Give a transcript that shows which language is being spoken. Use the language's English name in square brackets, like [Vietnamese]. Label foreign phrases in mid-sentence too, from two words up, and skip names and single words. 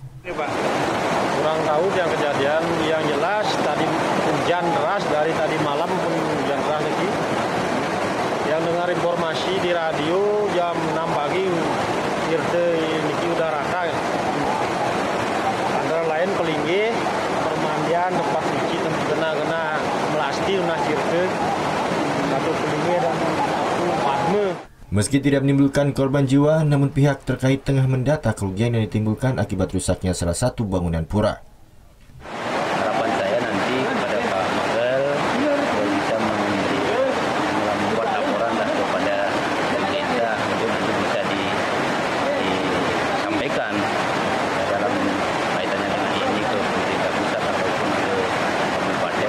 [Indonesian] Kurang tahu yang kejadian, yang jelas tadi hujan deras dari tadi malam pun hujan deras lagi. Yang dengar informasi di radio jam 6 pagi Tirte ini udah rata. Antara lain Pelinggi, permandian, tempat suci, kena melasti, Tirte, satu Pelinggi dan satu Padme. Meski tidak menimbulkan korban jiwa, namun pihak terkait tengah mendata kerugian yang ditimbulkan akibat rusaknya salah satu bangunan pura. Harapan saya nanti kepada Pak Magel bisa membuat laporan kepada pemerintah untuk nanti bisa disampaikan dalam kaitannya dengan ini ke pemerintah pusat ataupun ke kabupaten.